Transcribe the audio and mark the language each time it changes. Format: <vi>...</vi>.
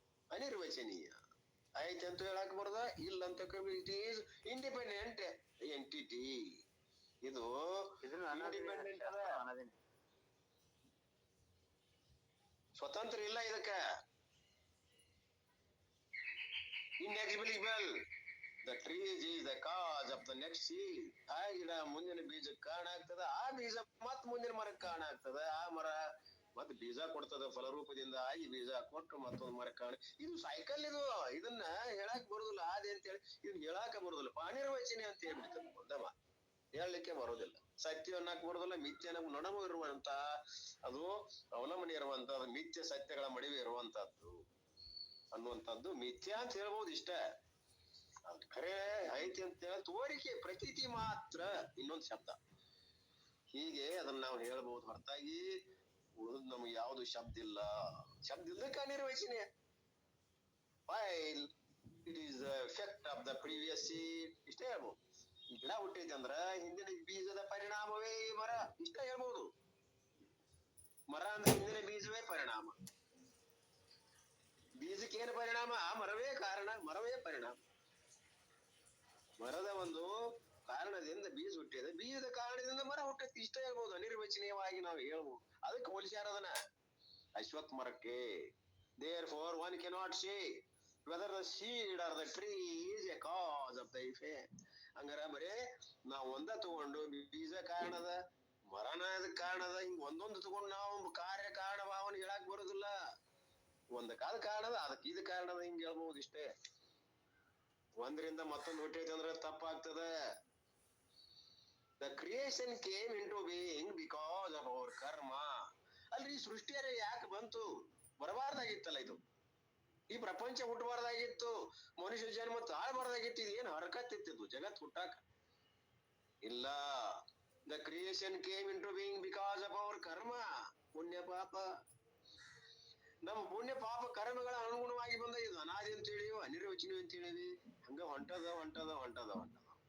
<kn>ಅನಿರ್ವಚನೀಯ ಆಯ್ತಂತ ಹೇಳಾಕ ಬರೋದ ಇಲ್ಲ ಅಂತ.</kn> <en>It is independent entity.</en> <kn>ಇದು ಇಂಡಿಪೆಂಡೆಂಟ್ ಅದ, ಸ್ವತಂತ್ರ ಇಲ್ಲ ಇದಕ್ಕ.</kn> <en>inexplicable. the tree is the cause of the next seed.</en> <kn>ಆ ಗಿಡ ಮುಂದಿನ ಬೀಜಕ್ಕೆ ಕಾರಣ ಆಗ್ತದ, ಆ ಬೀಜ ಮತ್ ಮುಂದಿನ ಮರಕ್ಕೆ ಕಾರಣ ಆಗ್ತದ, ಆ ಮರ ಮತ್ ಬೀಜ ಕೊಡ್ತದ ಫಲರೂಪದಿಂದ, ಈ ಬೀಜ ಕೊಟ್ಟು ಮತ್ತೊಂದ್ ಮರಕ್ಕೆ ಕಾರಣ. ಇದು ಸೈಕಲ್. ಇದನ್ನ ಹೇಳಾಕ್ ಬರುದಿಲ್ಲ ಆದಿ ಅಂತ ಹೇಳಿ, ಇದನ್ನ ಹೇಳಾಕ ಬರುದಿಲ್ಲ. ಅನಿರ್ವಚನೆ ಅಂತ ಹೇಳ್ಬಿಡ್ತದೆ ಮೊದಲ ಹೇಳಲಿಕ್ಕೆ ಬರೋದಿಲ್ಲ. ಸತ್ಯ ಅನ್ನಕ್ ಬರೋದಿಲ್ಲ, ಮಿಥ್ಯ ನೊಣಮು ಇರುವಂತ ಅದು ಅವಲಂಬನೆ ಇರುವಂತ ಮಿಥ್ಯ ಸತ್ಯಗಳ ಮಡಿವೆ ಇರುವಂತದ್ದು ಅನ್ನುವಂಥದ್ದು ಮಿಥ್ಯ ಅಂತ ಹೇಳ್ಬಹುದು. ಇಷ್ಟ ಖರೆ ಐತಿ ಅಂತ ಹೇಳ ತೋರಿಕೆ ಪ್ರತೀತಿ ಮಾತ್ರ ಇನ್ನೊಂದು ಶಬ್ದ. ಹೀಗೆ ಅದನ್ನ ನಾವು ಹೇಳ್ಬಹುದು ಹೊರತಾಗಿ ಉಳಿದ್ ನಮ್ಗೆ ಯಾವ್ದು ಶಬ್ದ ಇಲ್ಲ. ಶಬ್ದ ಇಲ್ಲದಕ್ಕೆ ಅನಿರ್ವಚನೆ.</kn> <en>while it is the effect of the previous seed.</en> <kn>ಇಷ್ಟೇ ಹೇಳ್ಬಹುದು. ಈ ಗಿಡ ಹುಟ್ಟೈತೆ ಅಂದ್ರ ಹಿಂದಿನ ಬೀಜದ ಪರಿಣಾಮವೇ ಈ ಮರ. ಇಷ್ಟ ಹೇಳ್ಬಹುದು. ಮರ ಅಂದ್ರೆ ಹಿಂದಿನ ಬೀಜವೇ ಪರಿಣಾಮ. ಬೀಜಕ್ಕೆ ಏನು ಪರಿಣಾಮ? ಆ ಮರವೇ ಕಾರಣ, ಮರವೇ ಪರಿಣಾಮ. ಮರದ ಒಂದು ಕಾರಣದಿಂದ ಬೀಜ ಹುಟ್ಟಿದೆ, ಬೀಜದ ಕಾರಣದಿಂದ ಮರ ಹುಟ್ಟೈತಿ. ಇಷ್ಟ ಹೇಳ್ಬಹುದು. ಅನಿರ್ವಚನೀಯವಾಗಿ ನಾವು ಹೇಳ್ಬಹುದು. ಅದಕ್ಕೆ ಹೋಲಿಸ್ಯಾರ ಅದನ್ನ ಅಶ್ವತ್ಥ ಮರಕ್ಕೆ.</kn> <en>therefore one cannot say whether the seed or the tree is a cause of the effect.</en> <kn>ಹಂಗಾರ ಬರೇ ನಾವ್ ಒಂದ ತಗೊಂಡು ಬೀಜ ಕಾರಣದ ಮರನ ಕಾರಣದ ಹಿಂಗ್ ಒಂದೊಂದು ತಗೊಂಡು ನಾವು ಕಾರ್ಯ ಕಾರಣ ಭಾವನೆ ಹೇಳಾಕ್ ಬರುದಿಲ್ಲ. ಒಂದಕ್ಕಾದ ಕಾರಣದ ಅದಕ್ಕೆ ಇದು ಕಾರಣದ ಹಿಂಗ್ ಹೇಳ್ಬಹುದು. ಇಷ್ಟೇ. ಒಂದ್ರಿಂದ ಮತ್ತೊಂದು ಹುಟ್ಟೈತೆ ಅಂದ್ರೆ ತಪ್ಪಾಗ್ತದ.</kn> <en>the creation came into being because of our karma.</en> <kn>ಅಲ್ರಿ ಸೃಷ್ಟಿಯರೇ ಯಾಕೆ ಬಂತು? ಬರಬಾರ್ದಾಗಿತ್ತಲ್ಲ ಇದು. ಈ ಪ್ರಪಂಚ ಹುಟ್ಟಬಾರ್ದಾಗಿತ್ತು. ಮನುಷ್ಯ ಜನ್ಮ ತಾಳ್ಬಾರ್ದಾಗಿತ್ತು. ಇದೇನು ಹರಕತ್ತಿತ್ತು ಜಗತ್ ಹುಟ್ಟಾಕ? ಇಲ್ಲ.</kn> <en>the creation came into being because of our karma.</en> <kn>ಪುಣ್ಯ ಪಾಪ, ನಮ್ಮ ಪುಣ್ಯ ಪಾಪ ಕರ್ಮಗಳ ಅನುಗುಣವಾಗಿ ಬಂದ ಇದು ಅನಾದಿ ಅಂತ ಹೇಳಿವಿ, ಅನಿರ್ವಚನೀಯ ಅಂತ ಹೇಳಿವಿ. ಹಂಗ ಹೊಂಟದ ಹೊಂಟದ ಹೊಂಟದ ಹೊಂಟದ</kn>